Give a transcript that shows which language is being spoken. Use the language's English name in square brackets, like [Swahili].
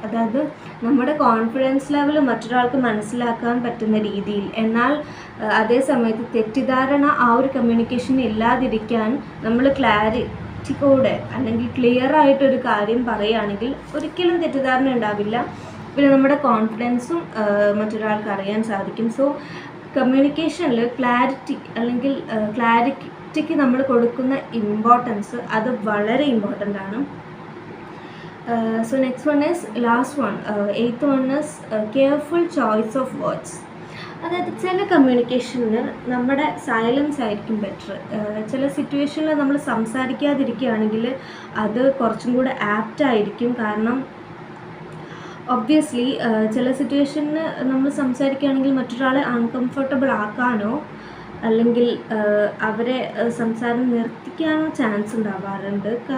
[Malayalam] അതായത് നമ്മുടെ confidence level മറ്റൊരാൾക്ക് മനസ്സിലാക്കാൻ പറ്റുന്ന രീതിയിൽ, എന്നാൽ അതേ സമയത്ത് തെറ്റിദ്ധാരണ ആ ഒരു കമ്മ്യൂണിക്കേഷൻ ഇല്ലാതിരിക്കാൻ നമ്മൾ ക്ലാരിറ്റിയോടെ അല്ലെങ്കിൽ ക്ലിയർ ആയിട്ടൊരു കാര്യം പറയുകയാണെങ്കിൽ ഒരിക്കലും തെറ്റിദ്ധാരണ ഉണ്ടാവില്ല. പിന്നെ നമ്മുടെ കോൺഫിഡൻസും മറ്റൊരാൾക്ക് അറിയാൻ സാധിക്കും. സോ കമ്മ്യൂണിക്കേഷനിൽ ക്ലാരിറ്റി അല്ലെങ്കിൽ ക്ലാരിറ്റിക്ക് നമ്മൾ കൊടുക്കുന്ന ഇമ്പോർട്ടൻസ് അത് വളരെ ഇമ്പോർട്ടൻ്റ് ആണ്. [English] So next one is last one, eighth one is careful choice of words. [Malayalam] അതായത് ചില കമ്മ്യൂണിക്കേഷന് നമ്മുടെ സൈലൻസ് ആയിരിക്കും ബെറ്റർ. ചില സിറ്റുവേഷനിൽ നമ്മൾ സംസാരിക്കാതിരിക്കുകയാണെങ്കിൽ അത് കുറച്ചും കൂടെ ആപ്റ്റ് ആയിരിക്കും. കാരണം ഒബ്വിയസ്ലി ചില സിറ്റുവേഷനിൽ നമ്മൾ സംസാരിക്കുകയാണെങ്കിൽ മറ്റൊരാളെ അൺകംഫർട്ടബിൾ ആക്കാനോ അല്ലെങ്കിൽ അവരെ സംസാരം നിർത്തിക്കാനോ ചാൻസ് ഉണ്ടാവാറുണ്ട്.